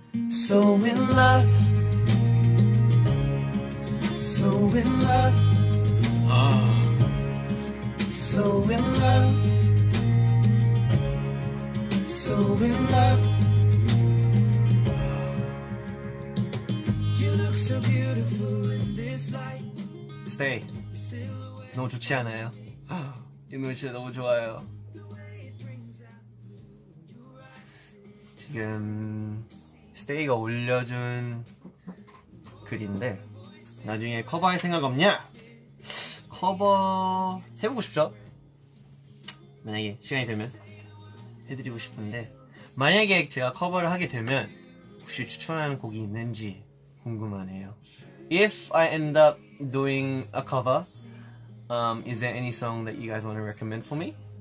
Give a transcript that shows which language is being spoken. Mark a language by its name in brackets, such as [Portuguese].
[English] So in love, so in love, so in love, so in love. You look so beautiful in this light. [Korean] Stay. 너무 좋지 않아요? 이 노래 진짜 너무 좋아요. 지금 스테이가 올려준 글인데 나중에 커버할 생각 없냐? 커버 해보고 싶죠? 만약에 시간이 되면 해드리고 싶은데 만약에 제가 커버를 하게 되면 혹시 추천하는 곡이 있는지 궁금하네요. [English] If I end up doing a cover, is there any song that you guys want to recommend for me?